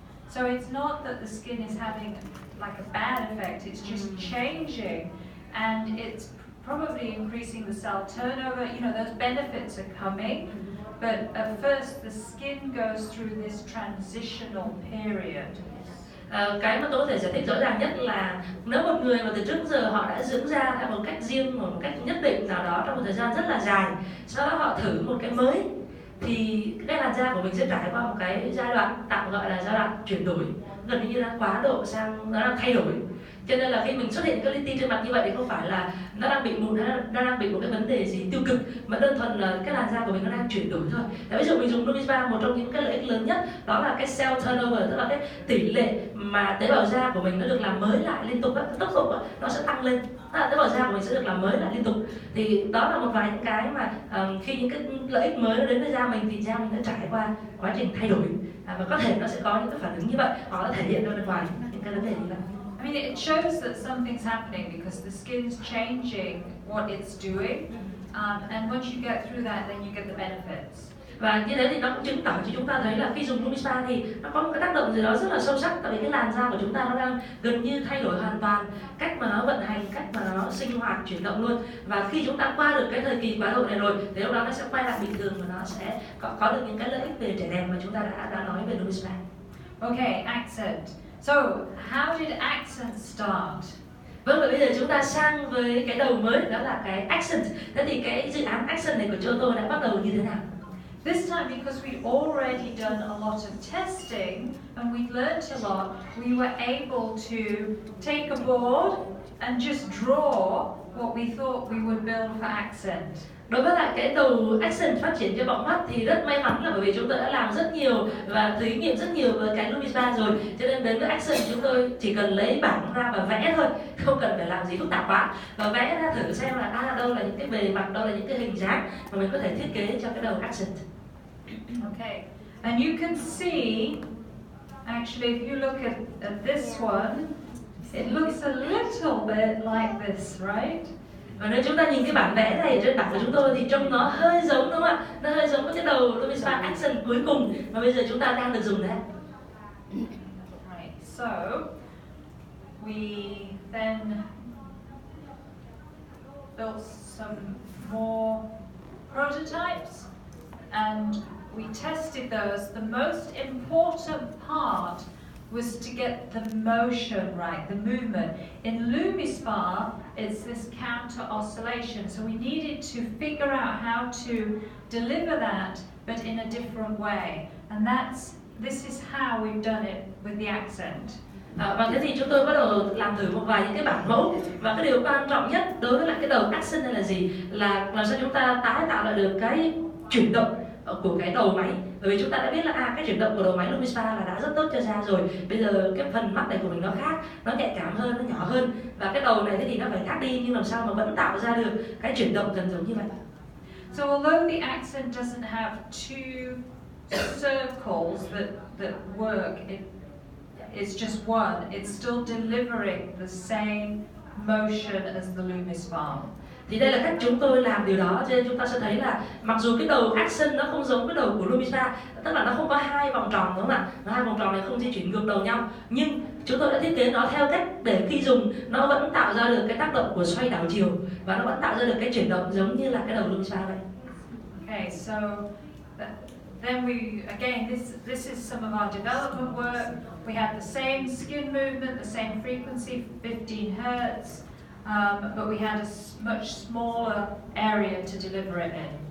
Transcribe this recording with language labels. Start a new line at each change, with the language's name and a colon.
English: So it's not that the skin is having like a bad effect, it's just changing, and it's probably increasing the cell turnover. You know, those benefits are coming, but at first the skin goes through this transitional period.
Vietnamese: Cái mà tôi có thể giải thích rõ ràng nhất là nếu một người mà từ trước đến giờ họ đã dưỡng da theo một cách riêng, một cách nhất định nào đó trong một thời gian rất là dài, sau đó họ thử một cái mới, thì cái làn da của mình sẽ trải qua một cái giai đoạn tạm gọi là giai đoạn chuyển đổi, gần như là quá độ sang nó đang thay đổi. Cho nên là khi mình xuất hiện cái li ti trên mặt như vậy thì không phải là nó đang bị mụn hay nó đang bị một cái vấn đề gì tiêu cực, mà đơn thuần là cái làn da của mình nó đang chuyển đổi thôi. Ví dụ mình dùng LumiSpa, một trong những cái lợi ích lớn nhất đó là cái cell turnover, tức là cái tỷ lệ mà tế bào da của mình nó được làm mới lại liên tục, tốc độ nó sẽ tăng lên. Tế bào da của mình sẽ được làm mới lại liên tục. Thì đó là một vài những cái mà khi những cái lợi ích mới nó đến với da mình thì da mình đã trải qua quá trình thay đổi, và có thể nó sẽ có những cái phản ứng như vậy, hoặc nó thể hiện ra bên ngoài những cái vấn đề như vậy.
English: I mean, it shows that something's happening because the skin's changing what it's doing, and once you get through that, then you get the benefits.
Vietnamese: Và như thế thì nó cũng chứng tỏ cho chúng ta thấy là khi dùng LumiSpa thì nó có một cái tác động gì đó rất là sâu sắc, tại vì cái làn da của chúng ta nó đang gần như thay đổi hoàn toàn cách mà nó vận hành, cách mà nó sinh hoạt, chuyển động luôn. Và khi chúng ta qua được cái thời kỳ quá độ này rồi thì lúc đó nó sẽ quay lại bình thường và nó sẽ có được những cái lợi ích về trẻ đẹp mà chúng ta đã nói về LumiSpa.
English: Okay, accent. So, how did accent start?
Vietnamese: Vâng, và bây giờ chúng ta sang với cái đầu mới, đó là cái accent. Thế thì cái dự án accent này của chúng tôi đã bắt đầu như thế nào?
English: This time, because we'd already done a lot of testing and we'd learnt a lot, we were able to take a board and just draw what we thought we would build for accent.
Vietnamese: Đối với lại cái đầu accent phát triển cho bọng mắt thì rất may mắn là bởi vì chúng tôi đã làm rất nhiều và thí nghiệm rất nhiều với cái LumiSpa rồi, cho nên đến với accent chúng tôi chỉ cần lấy bảng ra và vẽ thôi, không cần phải làm gì phức tạp quá, và vẽ ra thử xem là đâu là những cái bề mặt, đâu là những cái hình dáng mà mình có thể thiết kế cho cái đầu accent.
English: Okay, and you can see, actually, if you look at this one, it looks a little bit like this, right?
Vietnamese: Và nếu chúng ta nhìn cái bản vẽ này trên bảng của chúng tôi thì trông nó hơi giống, đúng không ạ? Nó hơi giống với cái đầu LumiSpa accent cuối cùng mà bây giờ chúng ta đang được dùng đấy.
English: Right, so we then built some more prototypes and we tested those. The most important part was to get the motion right, the movement. In LumiSpa, it's this counter oscillation, so we needed to figure out how to deliver that, but in a different way. And this is how we've done it with the accent.
Vietnamese: Và thế thì chúng tôi bắt đầu làm thử một vài những cái bản mẫu, và cái điều quan trọng nhất đối với lại cái đầu accent này là gì? Là làm sao chúng ta tái tạo lại được cái chuyển động của cái đầu máy. Bởi vì chúng ta đã biết là cái chuyển động của đầu máy LumiSpa là đã rất tốt cho da rồi. Bây giờ cái phần mắt này của mình nó khác, nó nhạy cảm hơn, nó nhỏ hơn, và cái đầu này thì nó phải khác đi, nhưng làm sao mà vẫn tạo ra được cái chuyển động gần giống như vậy.
English: So although the accent doesn't have two circles that work, it's just one. It's still delivering the same motion as the LumiSpa.
Vietnamese: Thì đây là cách chúng tôi làm điều đó, cho nên chúng ta sẽ thấy là mặc dù cái đầu accent nó không giống cái đầu của LumiSpa, tức là nó không có hai vòng tròn, đúng không ạ? Nó hai vòng tròn này không di chuyển ngược đầu nhau, nhưng chúng tôi đã thiết kế nó theo cách để khi dùng nó vẫn tạo ra được cái tác động của xoay đảo chiều và nó vẫn tạo ra được cái chuyển động giống như là cái đầu LumiSpa vậy.
English: Okay, so then this is some of our development work. We had the same skin movement, the same frequency, 15 Hertz. But we had a much smaller area to deliver it in.